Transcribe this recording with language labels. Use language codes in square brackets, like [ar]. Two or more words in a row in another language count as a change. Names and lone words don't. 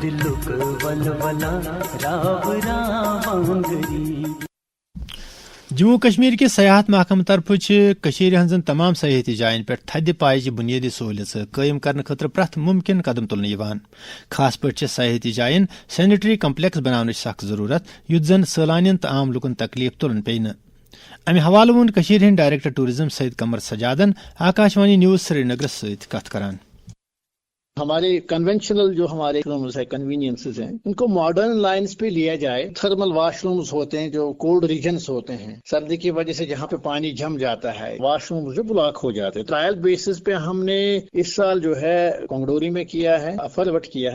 [ks] جموں کشمیر کے سیاحت محکمہ طرفہٕ چھِ کٔشیٖرِ ہٕنٛزن تمام سیاحتی جاین پٮ۪ٹھ تھدِ پایچہِ بُنیٲدی سہوٗلیژٕ قٲیِم کرنہٕ خٲطرٕ پرٛٮ۪تھ مُمکِن قدم تُلنہٕ یِوان. خاص پٲٹھۍ چھِ سیاحتی جاین سینیٹری کمپلیکس بناونٕچ سخ ضروٗرت یُتھ زن سٲلانین تہٕ عام لُکن تکلیف تُلُن پیٚیہِ نہٕ. امہِ حوالہٕ ووٚن کٔشیٖرِ ہٕنٛدۍ ڈائریکٹر ٹوٗرزم سید قمر سجادن آکاشوانی نیوز سرینگرس سۭتۍ کتھ کران. [ur] ہمارے کنونشنل جو ہمارے رومز ہے کنوینئنسز ہیں ان کو [en] modern lines [ur] پہ لیا جائے. [en] thermal washrooms [ur] ہوتے ہیں جو [en] cold regions [ur] ہوتے ہیں, سردی کی وجہ سے جہاں پہ پانی جم جاتا ہے واش رومز جو بلاک ہو جاتے ہیں. [en] trial basis [ur] پہ ہم نے اس سال جو ہے کنگڈوری میں کیا ہے, افروٹ کیا ہے.